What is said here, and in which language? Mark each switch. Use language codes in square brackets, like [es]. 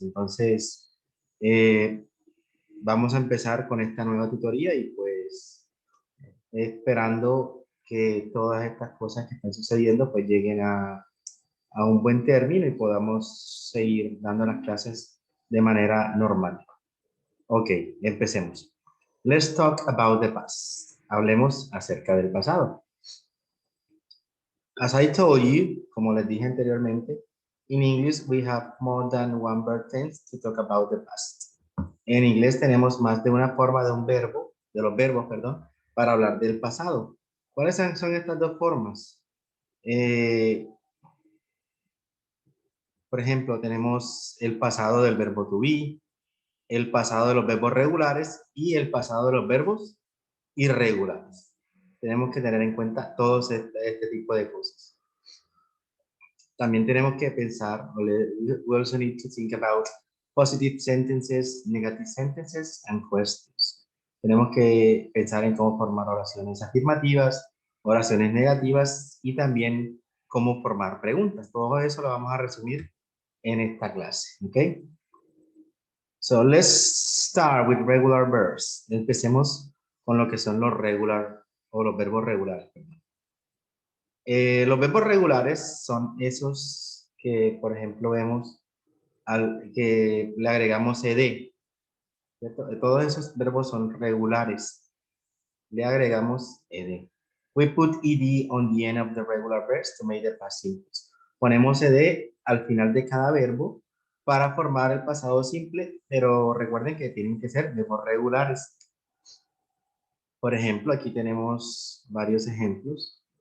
[es] Entonces, vamos a empezar con esta nueva tutoría y pues esperando que todas estas cosas que están sucediendo pues lleguen a un buen término y podamos seguir dando las clases de manera normal. Ok, empecemos. [en] Let's talk about the past. [es] Hablemos acerca del pasado. [en] As I told you, [es] como les dije anteriormente, [en] in English we have more than one verb tense to talk about the past. [es] En inglés tenemos más de una forma de un verbo, de los verbos, perdón, para hablar del pasado. ¿Cuáles son estas dos formas? Por ejemplo, tenemos el pasado del verbo to be, el pasado de los verbos regulares y el pasado de los verbos irregulares. Tenemos que tener en cuenta todos este tipo de cosas. También tenemos que pensar, [en] we also need to think about positive sentences, negative sentences, and questions. [es] Tenemos que pensar en cómo formar oraciones afirmativas, oraciones negativas y también cómo formar preguntas. Todo eso lo vamos a resumir en esta clase, ¿ok? [en] So let's start with regular verbs. [es] Empecemos con lo que son los regular o los verbos regulares. Los verbos regulares son esos que, por ejemplo, vemos que le agregamos ed. ¿Cierto? Todos esos verbos son regulares. Le agregamos ed. [en] We put ed on the end of the regular verbs to make the past simple. [es] Ponemos ed al final de cada verbo para formar el pasado simple, pero recuerden que tienen que ser verbos regulares. Por ejemplo, aquí tenemos varios ejemplos.